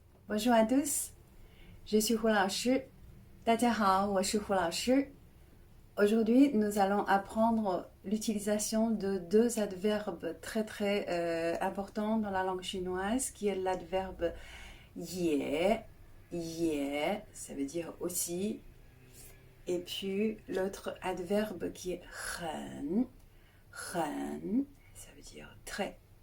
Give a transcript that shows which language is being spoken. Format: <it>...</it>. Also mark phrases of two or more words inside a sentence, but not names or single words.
<fr>Bonjour à tous, je suis Hu Lao Shi.</fr> <zh>大家好，我是胡老师。</zh> <fr>Aujourd'hui, nous allons apprendre l'utilisation de deux adverbes très importants dans la langue chinoise, qui est l'adverbe ye, ça veut dire aussi, et puis l'autre adverbe qui est ren, ça veut dire très.</fr>